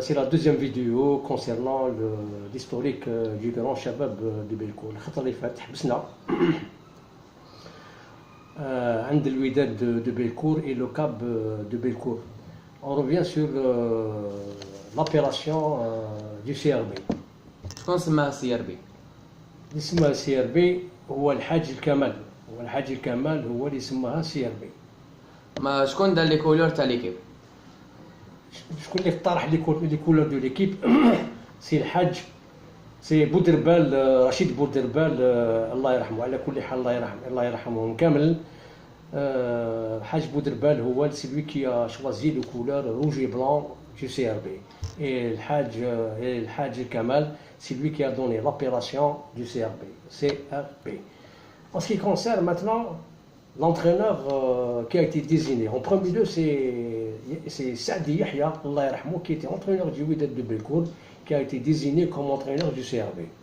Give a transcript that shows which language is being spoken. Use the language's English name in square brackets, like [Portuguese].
[French] C'est la deuxième vidéo concernant l'historique du grand Shabab de Belcourt. [Arabic] الخطرة اللي فاتت حبسنا عند الوداد [French] de Belcourt et le CAB de Belcourt. On revient sur l'opération du CRB. [Arabic] شكون سماها CRB؟ اسمها CRB هو الحاج الكمال. هو اللي سماها CRB. ما شكون دار لي كولور تاع ليكيب؟ شكون اللي اقترح [French] لي كولور دو ليكيب؟ [Arabic] سي الحاج سي بودربال رشيد بودربال الله يرحمه. على كل حال الله يرحمهم كامل. الحاج بودربال هو [French] celui qui a choisi le couleur rouge et blanc du CRB. Et الحاج Kamal, c'est lui qui a donné l'opération du CRB. En ce qui concerne maintenant l'entraîneur qui a été désigné, en premier lieu c'est Saadi Yahya, Allah yarhamou, qui était entraîneur du Wydad de Belcourt, qui a été désigné comme entraîneur du CRB.